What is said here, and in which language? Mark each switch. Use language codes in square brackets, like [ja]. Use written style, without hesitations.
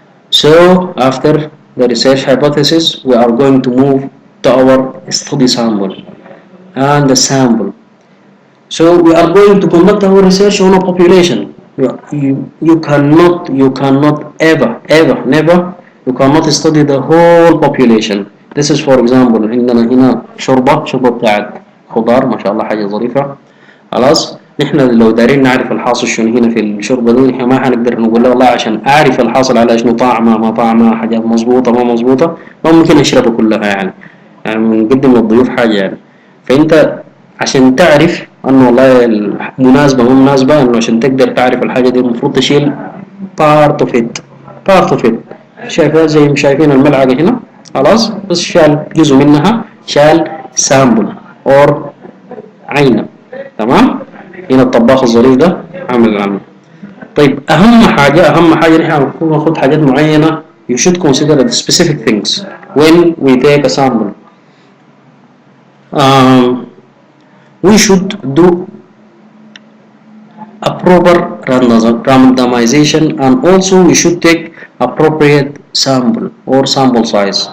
[en] So after the research hypothesis, we are going to move to our study sample and the sample. So we are going to conduct our research on a population. You cannot ever never you cannot study the whole population. This is for example [ar] عندنا هنا شوربة بتاعت خضار ما شاء الله حاجة ظريفة. خلاص نحن لو دارين نعرف الحاصل شنو هنا في الشوربة دي نحن ما حنقدر نقول له والله عشان أعرف الحاصل على شنو طعمه ما طعمه حاجات مظبوطة ما مظبوطة ما ممكن نشربها كلها يعني بنقدم للضيوف حاجة يعني. فأنت عشان تعرف انه والله مناسبة مو مناسبة انه عشان تقدر تعرف الحاجة دي المفروض تشيل [en] part of it [ar] شايفها زي ما شايفين الملعقة هنا خلاص بس شال جزء منها شال سامبل اور عينة تمام. هنا الطباخ الظريف ده عامل العمل. طيب اهم حاجة نحن المفروض ناخد حاجات معينة. [en] you should consider the specific things when we take a sample. We should do a proper randomization and also we should take appropriate sample or sample size.